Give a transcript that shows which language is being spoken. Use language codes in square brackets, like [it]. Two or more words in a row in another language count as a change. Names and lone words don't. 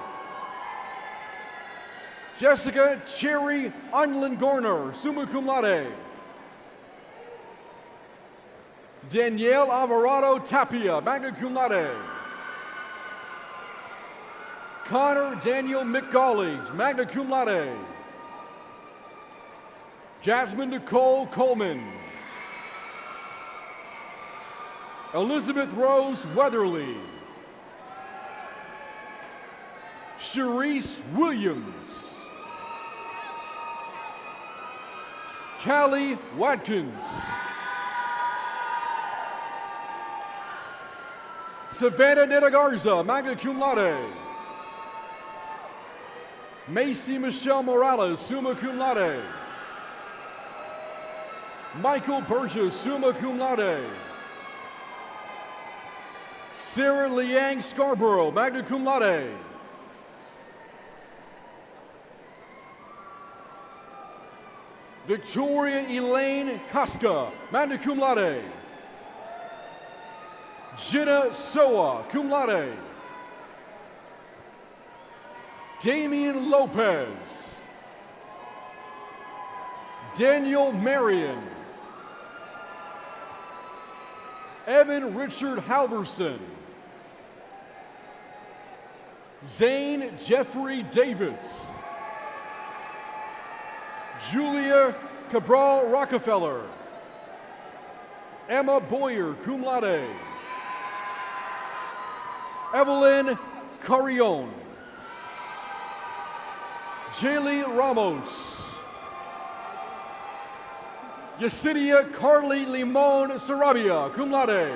[la] Jessica Cherry Unland Gorner, summa cum laude. Danielle Alvarado Tapia, magna cum laude. Connor Daniel McGollies, magna cum laude. [en] Jasmine Nicole Coleman. Elizabeth Rose Weatherly. Sharice Williams. Callie Watkins. [la] Savannah Netagarza, magna cum laude. Macy Michelle Morales, summa cum laude. Michael Burgess, summa cum laude. Sarah Liang Scarborough, magna cum laude. Victoria Elaine Casca, magna cum laude. Jenna Soa, cum laude. [en] Damian Lopez. Daniel Marion. Evan Richard Halverson. Zane Jeffrey Davis. Julia Cabral Rockefeller. [la] Emma Boyer, cum laude. Evelyn Carrion. [en] Jaylee Ramos. [la] Yesidia Carly Limon Sarabia, cum laude.